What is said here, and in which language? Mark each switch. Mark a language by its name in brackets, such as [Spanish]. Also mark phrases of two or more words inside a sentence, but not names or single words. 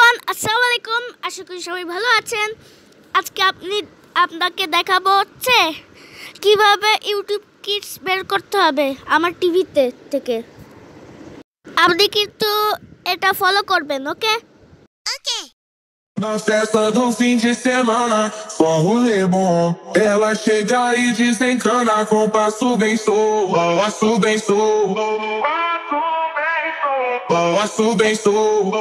[Bangla] আসসালামু আলাইকুম, আশা করি সবাই ভালো আছেন। আজকে আপনাকে দেখাবো হচ্ছে কিভাবে ইউটিউব কিডস বের করতে হবে আমার টিভিতে থেকে। আপনি কিন্তু এটা ফলো করবেন, ওকে? [Portuguese] Na festa do fim de semana, só rolê bom. Ela chega e desencana com passo bem solto, passo bem solto, passo bem solto.